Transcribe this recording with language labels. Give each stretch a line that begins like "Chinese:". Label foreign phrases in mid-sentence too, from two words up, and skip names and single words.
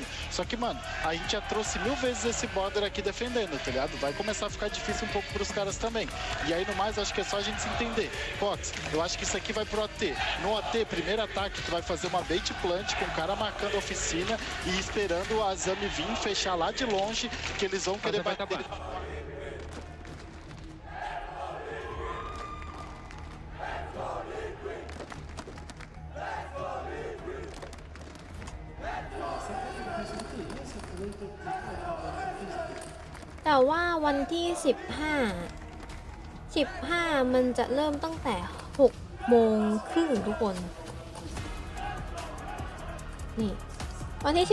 Portuguese: Só que, mano, a gente já trouxe 1000 vezes esse border aqui defendendo, tá ligado? Vai começar a ficar difícil um pouco pros caras também. E aí, no mais, acho que é só a gente se entender. Pox, eu acho que isso aqui vai pro AT. No AT, primeiro ataque, tu vai fazer uma
English: bait plant
Portuguese: com o cara marcando a oficina e esperando a Zami vir fechar lá de longe, que eles vão querer bater.
Thai: แต่ว่าวันที่15มันจะเริ่มตั้งแต่6 โมงครึ่งทุกคนนี่วันที่